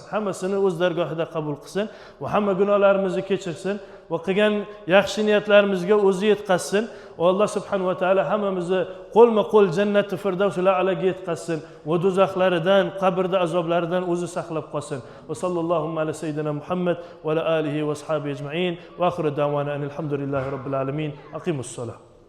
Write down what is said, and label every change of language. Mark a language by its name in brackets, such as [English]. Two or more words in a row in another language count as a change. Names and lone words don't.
[Uzbek] Hammasini o'z dargohida qabul qilsin va hamma gunohlarimizni kechirsin va qilgan yaxshi niyatlarimizga o'zi yetkazsin. Va [Arabic] الله سبحانه وتعالى [Uzbek] hammamizni qo'lma-qo'l jannati firdavsul a'loga yetkazsin va do'zaxlaridan, qabrda azoblaridan o'zi saqlab qolsin. [Arabic] وصلى الله على سيدنا محمد وعلى آله وأصحابه أجمعين. وآخر دعوانا الحمد لله رب العالمين أقيموا الصلاة.